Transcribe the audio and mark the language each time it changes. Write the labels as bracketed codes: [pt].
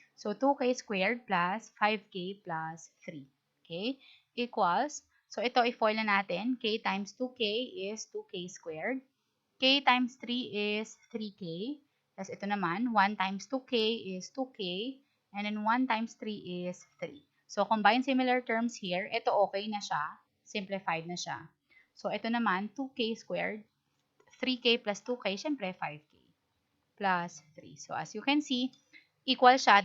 [en] So, 2k squared plus 5k plus 3. Okay? [tl] Equals, so ito, i-foil na natin. [en] K times 2k is 2k squared. K times 3 is 3k. [tl] Tapos, ito naman, 1 times 2k is 2k. [en] And then, 1 times 3 is 3. So, combine similar terms here. [tl] Ito okay na siya. Simplified na siya. So, ito naman, [en] 2k squared. 3K plus 2K, [tl] syempre [en] 5K plus 3. So as you can see, [tl] equal siya.